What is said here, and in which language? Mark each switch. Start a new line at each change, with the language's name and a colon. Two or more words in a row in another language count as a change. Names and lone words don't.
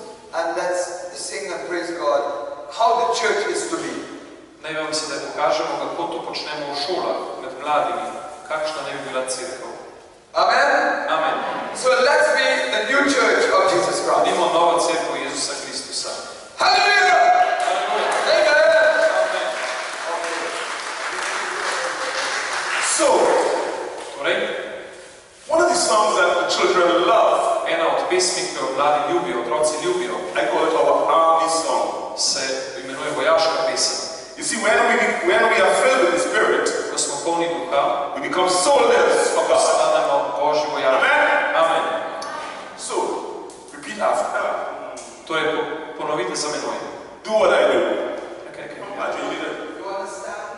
English: and let's sing and praise God how the church is to be.
Slovenian: Naj vam sedaj pokažemo, kako to počnemo v šolah, med mladimi, kakšna naj bi bila cerkev.
English: Amen? Amen. So let's be the new church of Jesus Christ.
Slovenian: Budimo nova cerkev Jezusa Kristusa.
English: Hallelujah! Hallelujah. Amen! Amen. So,
Slovenian: Torej,
English: one of the songs that the children love,
Slovenian: ena od pesmi, ki jo mladi ljubijo, otroci ljubijo,
English: I call it our army song.
Slovenian: se imenuje vojaška pesem.
English: You see, when we are filled with the Spirit,
Slovenian: Ko smo polni duha,
English: we become soldiers for God.
Slovenian: postanemo Božji vojaki.
English: Amen? Amen. So, repeat after.
Slovenian: Torej, ponovite za menoj.
English: Do what I do. Okay. Imagine you did it. You understand?